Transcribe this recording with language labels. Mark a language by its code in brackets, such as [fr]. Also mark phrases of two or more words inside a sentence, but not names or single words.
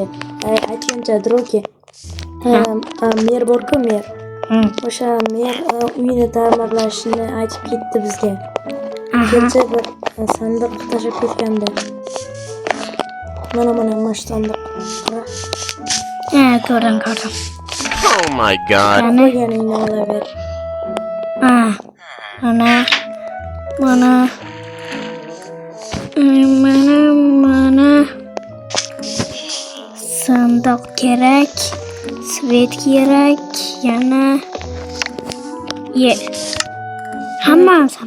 [uz] Aytgancha Roki. Mer bor-ku, mer. O'sha mer uyini ta'mirlashni aytib ketdi bizga. Kecha bir sandiq tashib ketganda. Mana shu sandiq. Ko'rdim. [en] Oh my god. [uz] Qo'yganingni olaver. Mana sandiq kerak, svet kerak, yana hammasini.